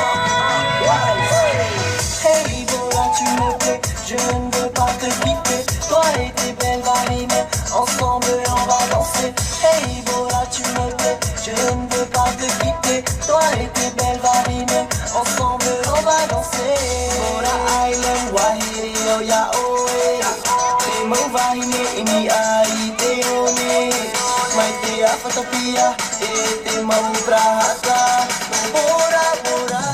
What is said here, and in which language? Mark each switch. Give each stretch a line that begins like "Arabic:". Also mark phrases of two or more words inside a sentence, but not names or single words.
French: Hey Bora, tu me plais, je ne veux pas te quitter. Toi et tes belles ballerines, ensemble on va danser. Hey Bora, tu me plais, je ne veux pas te quitter. Toi et tes belles ballerines, ensemble on va danser. Bora Island, Wahiri, oh ya oh eh.
Tahitian: Mau vahine ini ai te one. Mai te afatapia, e te mau prahata. Bora Bora.